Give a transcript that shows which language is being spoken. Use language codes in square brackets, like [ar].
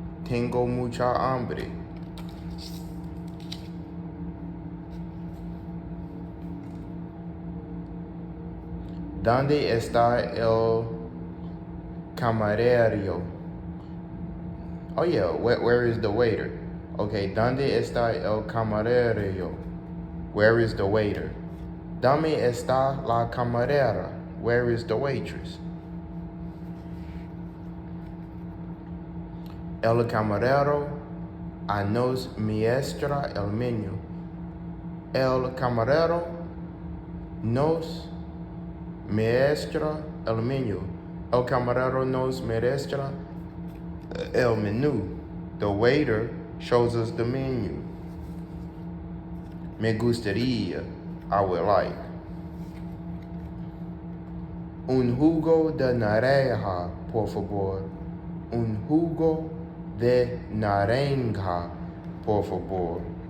[es] Tengo mucha hambre. ¿Dónde está el camarero? [en] Oh yeah, where is the waiter? Okay, [es] ¿dónde está el camarero? [en] Where is the waiter? [es] ¿Dónde está la camarera? [en] Where is the waitress? [es] El camarero nos muestra el menú. El camarero nos muestra el menú. El camarero nos muestra el menú. [en] The waiter shows us the menu. [es] Me gustaría, [en] I would like. [es] Un jugo de naranja, por favor. Un jugo de naranja, por favor.